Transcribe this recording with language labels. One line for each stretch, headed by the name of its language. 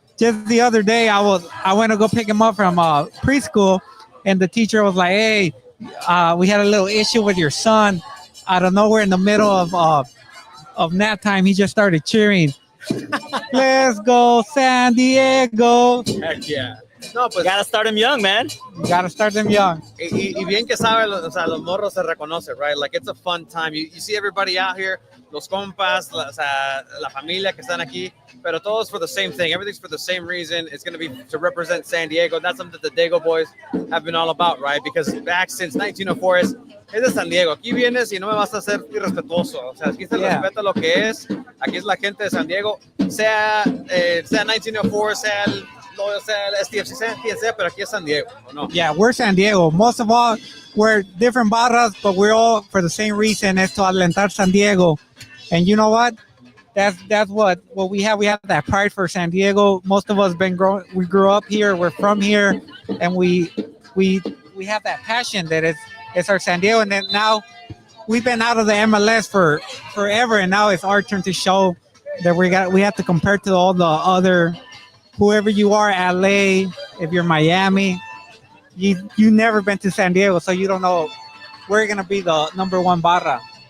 English: Just the other day, I went to go pick him up from preschool, and the teacher was like, "Hey, we had a little issue with your son." Out of nowhere, in the middle of nap time, he just started cheering. Let's go, San Diego. Heck yeah. No, pues gotta start them young, man. You gotta start them young.
Spanish: Y bien que sabe, o sea, los morros se reconoce,
English: right? Like, it's a fun time. You see everybody out here,
Spanish: los compas, o sea, la familia que están aquí, pero todos
English: for the same thing. Everything's for the same reason. It's going to be to represent San Diego. That's something that the Dago boys have been all about, right? Because back since 1904
Spanish: es de San Diego. Aquí vienes y no me vas a hacer irrespetuoso. O sea, aquí se respeta lo que es. Aquí es la gente de San Diego. Sea 1904, sea el STFC, sea quien sea, pero aquí es San Diego, no?
English: Yeah, we're San Diego. Most of all, we're different barras, but we're all for the same reason, es to alentar San Diego. And you know what? That's what we have. We have that pride for San Diego. Most of us we grew up here. We're from here, and we have that passion that it's our San Diego. And then now we've been out of the MLS for forever, and now it's our turn to show that we have to compare to all the other, whoever you are, LA, if you're Miami, you never been to San Diego, so you don't know we're gonna be the number one barra.